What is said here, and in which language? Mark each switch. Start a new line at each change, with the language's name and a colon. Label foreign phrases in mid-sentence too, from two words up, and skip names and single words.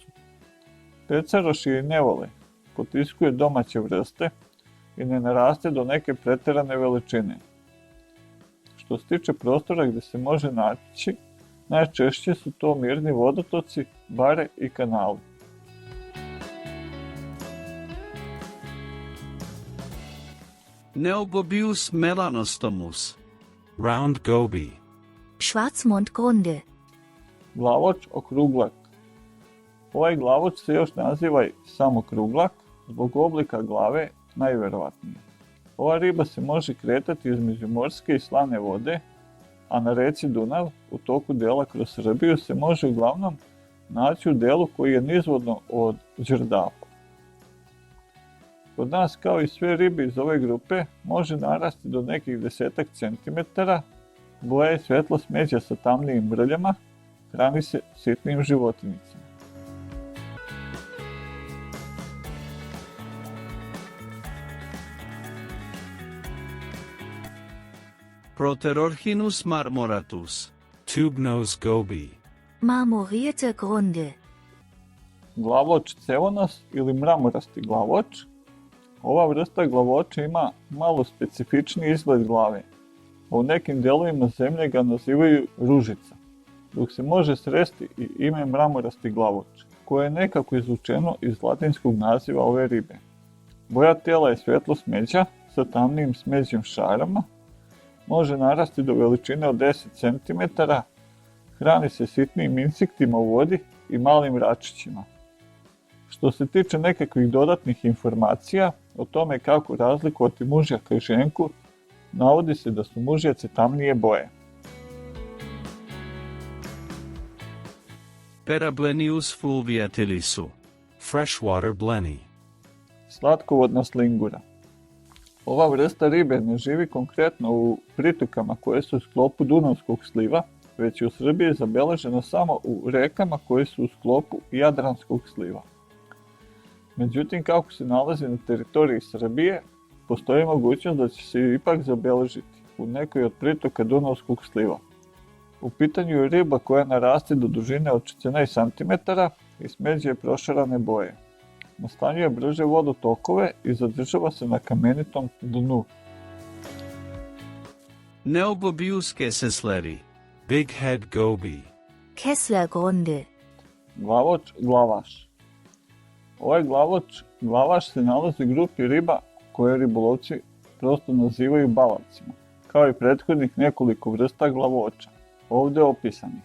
Serbian: Pecaroši je ne vole, potiskuje domaće vrste i ne naraste do neke preterane veličine. Što se tiče prostora gdje se može naći, najčešće su to mirni vodotoci, bare i kanali.
Latin: Neobobius melanostomus.
English: Round goby.
German: Schwarzmundgrunde.
Serbian: Glavoč okruglak. Ovaj glavoč se još naziva i samokruglak, zbog oblika glave najvjerovatnije. Ova riba se može kretati između morske i slane vode, a na reci Dunav u toku dela kroz Srbiju se može uglavnom naći u delu koji je nizvodno od Đerdapa. Kod nas, kao i sve ribe iz ove grupe, može narasti do nekih 10 cm, Boja je svetlo smeđa sa tamnijim brljama, hrani se sitnim životinjicama.
Latin: Proterorchinus marmoratus.
English: Tube-nosed goby.
German: Marmorierte Grunde.
Serbian: Glavoč cevonos ili mramorasti glavoč. Ova vrsta glavoča ima malo specifični izgled glave, a u nekim delovima zemlje ga nazivaju ružica, dok se može sresti i ime mramorasti glavoč, koje je nekako izvučeno iz latinskog naziva ove ribe. Boja tela je svetlo smeđa sa tamnijim smeđim šarama, može narasti do veličine od 10 cm, hrani se sitnim insektima u vodi i malim račićima. Što se tiče nekakvih dodatnih informacija o tome kako razlikovati mužjaka i ženku, navodi se da su mužjaci tamnije boje.
Latin: Perablenius fulviatilissu.
English: Freshwater blenny.
Serbian: Slatkovodna slingura. Ova vrsta ribe ne živi konkretno u pritokama koje su u sklopu Dunavskog sliva, već je u Srbiji zabeležena samo u rekama koje su u sklopu Jadranskog sliva. Međutim, kako se nalazi na teritoriji Srbije, postoji mogućnost da će se ipak zabeležiti u nekoj od pritoka Dunavskog sliva. U pitanju je riba koja naraste do dužine od 14 cm i smeđe je prošarane boje. Nastanjuje brže vodotokove i zadržava se na kamenitom dnu.
Latin: Neobobius kessleri.
English: Big head goby.
German: Kessler Grunde.
Serbian: Glavoč, glavaš. Ovaj glavaš se nalazi u grupi riba koje ribolovci prosto nazivaju balavcima, kao i prethodnih nekoliko vrsta glavoča, ovdje opisanih.